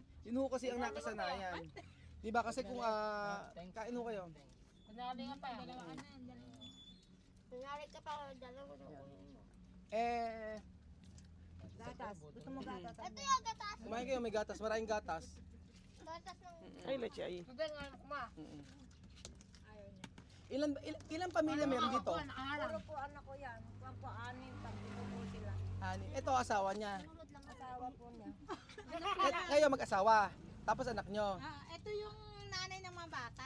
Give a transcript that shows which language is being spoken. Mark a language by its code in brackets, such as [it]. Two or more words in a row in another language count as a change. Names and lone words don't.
[tl] Yun ho kasi ang nakasanayan. Di ba kasi kung kain ho kayo. Gatas. Gusto mo gatas? Kumain kayo, may gatas, maraming gatas. [es] Hay leche ahí. [tl] Ilang pamilya meron dito? Puro po anak ko yan. Kuwan po, 6, pagdito po sila. Ito asawa niya. Asawa po niya. Kayo mag-asawa. Tapos anak nyo. Ito yung nanay ng mga bata.